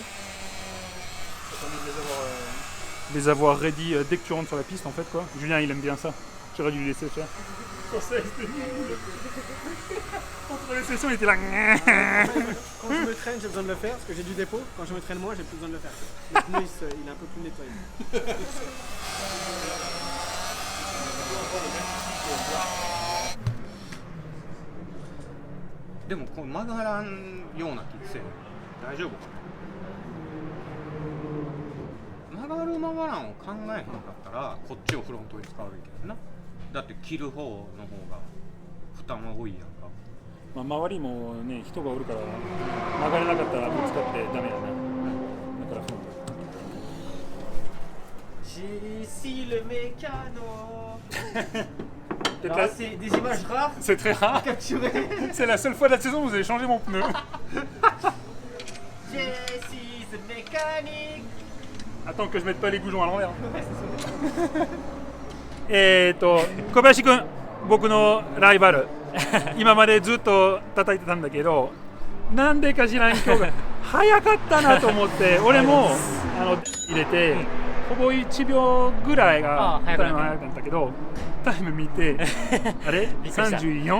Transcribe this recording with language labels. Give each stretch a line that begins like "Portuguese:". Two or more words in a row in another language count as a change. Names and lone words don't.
French: Ça permet de les avoir ready dès que tu rentres sur la piste en fait quoi. Julien il aime bien ça. J'aurais dû lui laisser faire. Entre les sessions il était là. Quand je me traîne, j'ai besoin de le faire parce que j'ai du dépôt. Quand je me traîne moins, j'ai plus besoin de le faire. Le pneu il est un peu plus nettoyé.
Japanese: でもこう曲がらんような気がせん。大丈夫？曲がる曲がらんを考えへんかったらこっちをフロントに使うべきやんな。だって切る方の方が負担は多いやんか。まあ周りもね人がおるから曲がれなかったらぶつかってダメやな。だからフロント。
French: J'ai ici le mécano. Peut-être Alors, là- c'est des images rares C'est très rare. capturées. C'est la seule fois de la saison où vous avez changé mon pneu. J'ai ici le mécanique. Attends que je mette pas les goujons à l'envers.
Japanese: 小林くん、僕のライバル。今までずっと叩いてたんだけど、なんでか知らん今日が早かったなと思って、俺も入れてほぼ1秒ぐらいがタイム早かったけど、タイム見てあれ34？